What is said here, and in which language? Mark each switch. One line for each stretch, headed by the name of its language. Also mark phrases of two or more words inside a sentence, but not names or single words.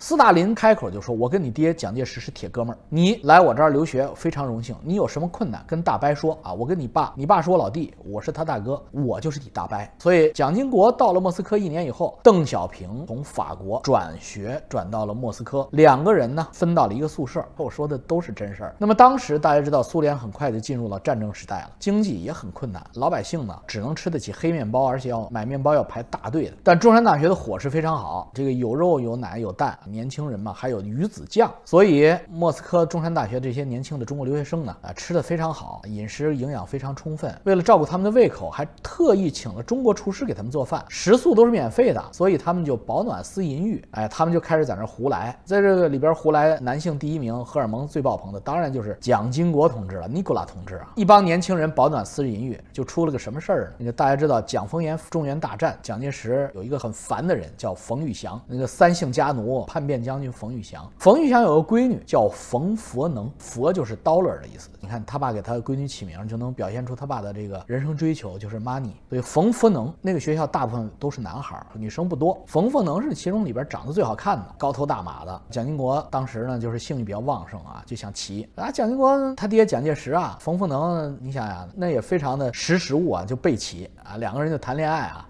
Chinese: 斯大林開口就說：“我跟你爹蔣介石是鐵哥們兒，你來我這兒留學非常榮幸，你有什麼困難跟大伯說啊，我跟你爸是我老弟，我是他大哥。” 我就是你大伯。所以蔣經國到了莫斯科1年以後，鄧小平從法國轉學轉到了莫斯科，2個人呢分到了一個宿舍。我說的都是真事兒。那麼當時大家知道，蘇聯很快就進入了戰爭時代了，經濟也很困難，老百姓呢只能吃得起黑面包，而且要买面包要排大队的。但中山大学的伙食非常好，这個有肉有奶有蛋，年輕人嘛還有魚子醬，所以莫斯科中山大學這些年輕的中國留學生呢吃得非常好，飲食營養非常充分。為了照顧他們的胃口，還特意請了中國廚師給他們做飯，食宿都是免費的，所以他們就保暖思淫欲。哎，他們就開始在那胡來，在這個裡邊胡來，男性第1名，荷爾蒙最爆棚的，當然就是蔣經國同志了，尼古拉同志啊。一幫年輕人保暖思淫欲，就出了個什麼事兒呢？那個大家知道，蔣逢源中原大戰，蔣介石有一個很煩的人叫馮玉祥，那個3姓家奴叛變將軍馮玉祥。馮玉祥有個閨女叫馮佛能，佛就是 dollar 的意思。你看他爸給他閨女起名，就能表現出他爸的這個人生追求就是 money。所以馮佛能那個學校大部分都是男孩，女生不多。馮佛能是其中裡邊長得最好看的，高頭大馬的。蔣经國當時呢就是性欲比較旺盛啊，就想騎啊。蔣经國他爹蔣介石啊，馮佛能你想想那也非常的识时務啊，就背騎啊，2個人就談戀愛啊。